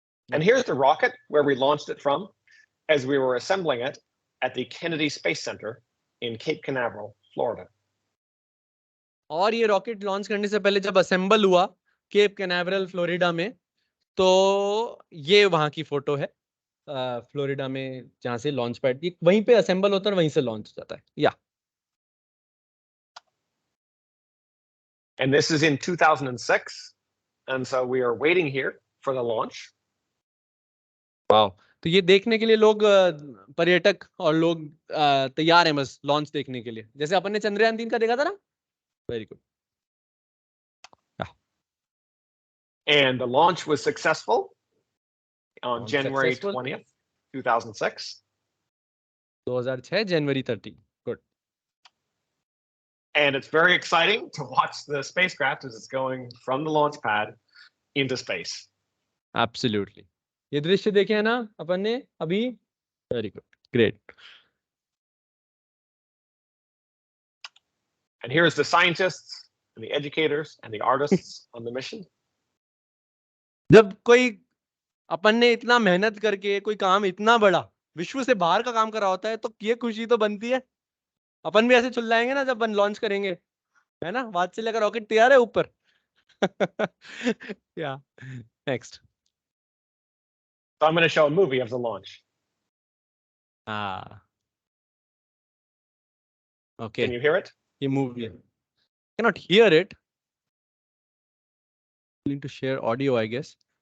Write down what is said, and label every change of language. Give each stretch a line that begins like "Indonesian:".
English: And here's the rocket where we launched it from as we were assembling it at the Kennedy Space Center in Cape Canaveral, Florida.
Hindi: और ये rocket launch करने से पहले जब assemble हुआ cap Canaveral Florida में, तो ये वहां की फोटो है, फ्लोरिडा में जहां से लॉन्च पैड, वहीं पे असेंबल होता है और वहीं से लॉन्च हो जाता है. या
English: And this is in 2006, and so we are waiting here for the launch. Wow.
Hindi: तो ये देखने के लिए लोग, पर्यटक और लोग तैयार हैं बस लॉन्च देखने के लिए, जैसे अपन ने चंद्रयान 3 का देखा था ना.
English: Very good. And the launch was successful on January successful. 20th, 2006.
Hindi: 2006 January 30. Good.
English: And it's very exciting to watch the spacecraft as it's going from the launch pad into space. Absolutely.
Hindi: ये दृश्य देखे हैं ना अपन ने अभी.
English: Very good. Great. And here's the scientists and the educators and the artists on the mission.
Hindi: जब कोई अपन ने इतना मेहनत करके कोई काम इतना बड़ा विश्व से बाहर का काम करा होता है, तो ये खुशी तो बनती है. अपन भी ऐसे चिल्लाएंगे ना जब अपन लॉन्च करेंगे, है ना. वात्सल्य का रॉकेट तैयार है ऊपर.
English: या next. So I'm going to show a movie of the launch. Okay. Can you hear it?
Hindi: ये movie
English: cannot hear it. Need to share audio, I guess.